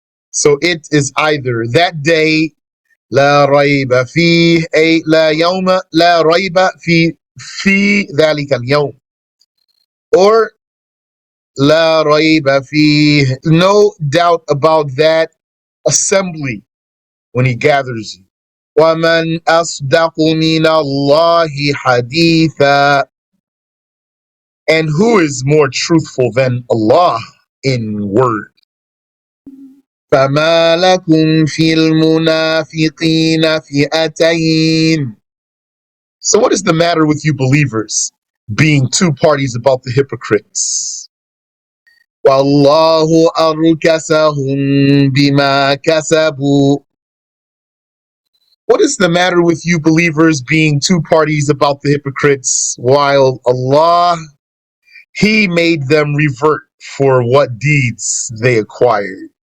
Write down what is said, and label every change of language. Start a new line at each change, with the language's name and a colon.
English: So it is either that day,
Arabic: لا ريب فيه أي لا يوم لا ريب في ذلك اليوم,
English: or
Arabic: لا ريب فيه,
English: no doubt about that assembly when he gathers you.
Arabic: ومن أصدق من الله حديثا,
English: and who is more truthful than Allah in word?
Arabic: فما لكم في المنافقين فئتين.
English: So what is the matter with you believers being two parties about the hypocrites?
Arabic: وَاللَّهُ أَرْكَسَهُمْ بِمَا كَسَبُوا.
English: What is the matter with you believers being two parties about the hypocrites, while Allah, He made them revert for what deeds they acquired.